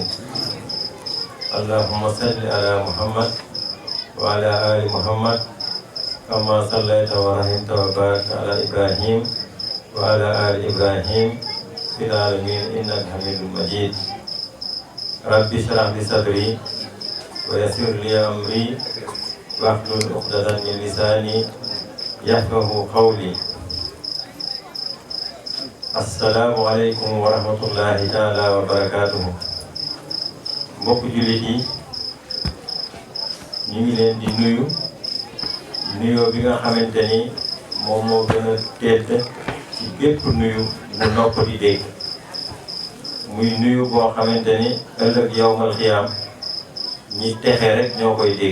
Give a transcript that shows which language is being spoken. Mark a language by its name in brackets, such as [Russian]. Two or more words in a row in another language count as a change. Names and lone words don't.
[Arabic] اللهم صل على محمد وعلى آل محمد كما صليت ورحمت وباركت على إبراهيم وعلى آل إبراهيم في العالمين إنك حميد مجيد. رب اشرح لي صدري ويسر لي أمري واحلل عقدة من لساني يفقهوا قولي. السلام عليكم ورحمة الله تعالى وبركاته. [Wolof] mbokk jullit yi ñu ngi leen di nuyu nuyoo bi nga xamante ni moom moo gën a tedd ci bépp nuyu bu nopp di dégg, muy nuyu boo xamante ni ëllëg [Arabic] يوم القيامة [Wolof] ñi texe rek ñoo koy dégg.